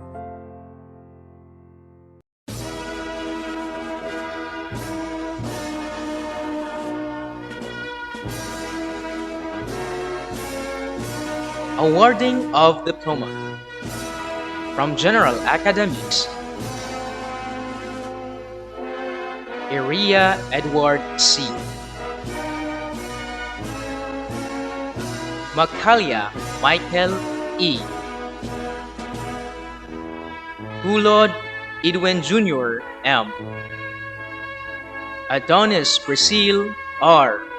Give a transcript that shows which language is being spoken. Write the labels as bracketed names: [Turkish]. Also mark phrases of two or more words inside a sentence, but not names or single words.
[English] Awarding of Diploma from General Academics. Area Edward C. Makalia Michael E. Gulod Edwin Jr. M. Adonis Priscille R.